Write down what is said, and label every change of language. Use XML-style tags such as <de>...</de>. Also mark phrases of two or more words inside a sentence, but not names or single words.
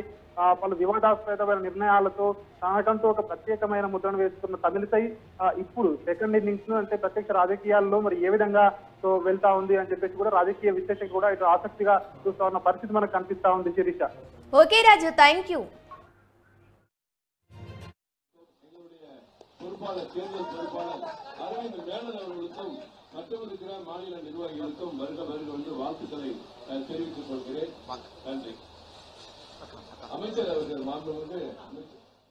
<te>పలు వివాదాస్పదమైన నిర్ణయాలతో తనకంటూ ఒక ప్రత్యేకమైన ముద్రను వేసుకున్న తమిళసై ఇప్పుడు</te> <en>second innings</en> <te>అంటే ప్రత్యక్ష రాజకీయాల్లో మరి ఏ విధంగా వెళ్తా ఉంది అని చెప్పేసి కూడా రాజకీయ విశ్లేషకులు కూడా ఇటు ఆసక్తిగా చూస్తా ఉన్న పరిస్థితి మనకు కనిపిస్తా ఉంది. శిరీష.</te> <en>okay Raju, thank you.</en> <ta>மற்றவருக்கிற மாநில நிர்வாகிகளுக்கும் வருக வந்து வாழ்த்துக்களை தெரிவித்துக் கொள்கிறேன். நன்றி. அமைச்சர் அவர்கள் மாண்புமிகு</ta>